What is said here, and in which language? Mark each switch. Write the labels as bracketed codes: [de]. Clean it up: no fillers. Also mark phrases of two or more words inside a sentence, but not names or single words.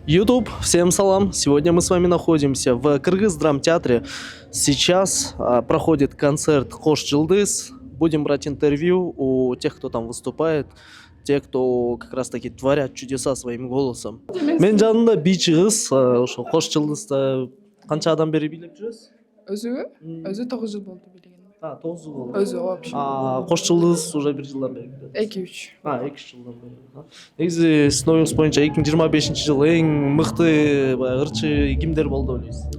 [ru] YouTube, всем салам. Сегодня мы с вами находимся в Кыргыз драмтеатре. Сейчас проходит концерт Кош Жылдыз. Будем брать интервью у тех, кто там выступает, те, кто как раз таки творят чудеса своим голосом. [ky] Мен жанымда бийчи кыз, ошо Кош Жылдызды канча адам бери бийлеп жүрөсүз? Өзү 9 жыл болду билген. 9 жыл болду. Өзү вообще. Кош Жылдыз уже бир жылдан бери билет. 2-3. 2 жылдан бери. Негизи сиздин оюңуз боюнча 2025 жыл эң мыкты баягы ырчы кимдер болду деп ойлойсуз?